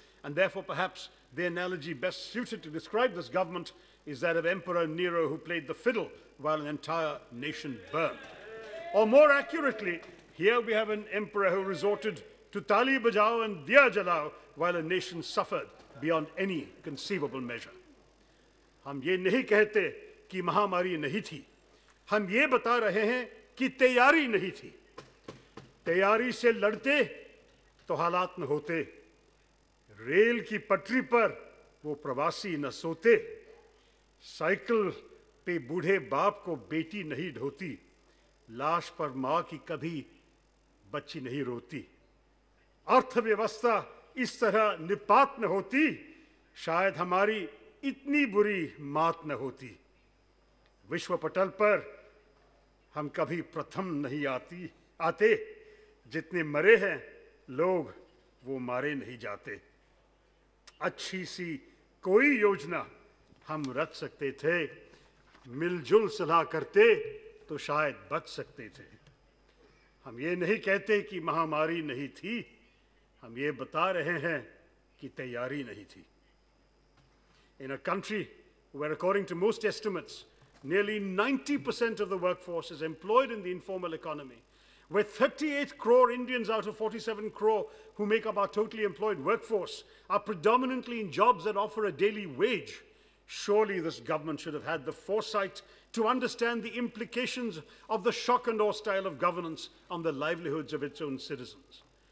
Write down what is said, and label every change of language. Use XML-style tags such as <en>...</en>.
<en>And therefore, perhaps the analogy best suited to describe this government is that of Emperor Nero, who played the fiddle while an entire nation burned. Or more accurately, here we have an emperor who resorted to</en> <hi>tali bajao</hi> <en>and</en> <hi>diya jalao</hi> <en>while a nation suffered beyond any conceivable measure.</en> <hi>हम ये नहीं कहते कि महामारी नहीं थी, हम ये बता रहे हैं कि तैयारी नहीं थी। तैयारी से लड़ते तो हालात न होते, रेल की पटरी पर वो प्रवासी न सोते, साइकिल पे बूढ़े बाप को बेटी नहीं ढोती, लाश पर माँ की कभी बच्ची नहीं रोती। अर्थव्यवस्था इस तरह निपात न होती, शायद हमारी इतनी बुरी मात न होती। विश्व पटल पर हम कभी प्रथम नहीं आते, जितने मरे हैं लोग वो मारे नहीं जाते। अच्छी सी कोई योजना हम रच सकते थे, मिलजुल सलाह करते तो शायद बच सकते थे। हम ये नहीं कहते कि महामारी नहीं थी, हम ये बता रहे हैं कि तैयारी नहीं थी।</hi> <en>In a country where, according to most estimates, nearly 90% of the workforce is employed in the informal economy, where 38 crore Indians out of 47 crore who make up our totally employed workforce are predominantly in jobs that offer a daily wage, surely this government should have had the foresight to understand the implications of the shock and awe style of governance on the livelihoods of its own citizens.</en>